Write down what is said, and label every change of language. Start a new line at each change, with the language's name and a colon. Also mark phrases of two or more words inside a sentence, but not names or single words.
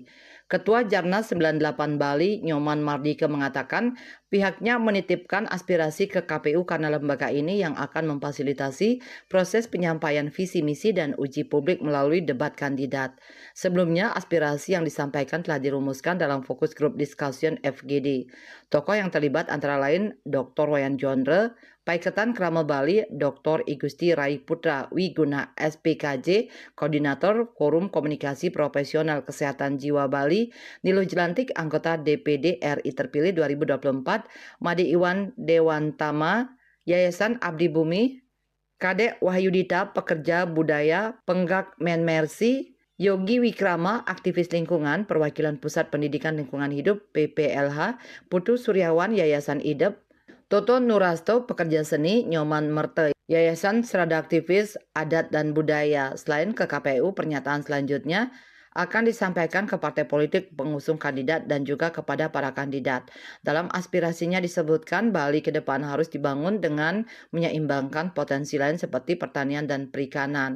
Indonesian: Ketua Jarnas 98 Bali, Nyoman Mardike mengatakan pihaknya menitipkan aspirasi ke KPU karena lembaga ini yang akan memfasilitasi proses penyampaian visi misi dan uji publik melalui debat kandidat. Sebelumnya, aspirasi yang disampaikan telah dirumuskan dalam
English: fokus group discussion
Indonesian: FGD. Tokoh yang terlibat antara lain Dr. Wayan Jondre, Paiketan Krama Bali, Dr. Igusti Rai Putra Wiguna SPKJ, Koordinator Forum Komunikasi Profesional Kesehatan Jiwa Bali, Nilo Jelantik, anggota DPD RI terpilih 2024, Made Iwan Dewantama, Yayasan Abdi Bumi, Kadek Wahyudita, pekerja budaya, Penggak Menmersi, Yogi Wikrama, aktivis lingkungan, perwakilan Pusat Pendidikan Lingkungan Hidup PPLH, Putu Suryawan, Yayasan IDEP, Toto Nurasto, pekerja seni, Nyoman Merte, Yayasan Serada Aktivis Adat dan Budaya. Selain ke KPU, pernyataan selanjutnya akan disampaikan ke partai politik pengusung kandidat dan juga kepada para kandidat. Dalam aspirasinya disebutkan Bali ke depan harus dibangun dengan menyeimbangkan potensi lain seperti pertanian dan perikanan.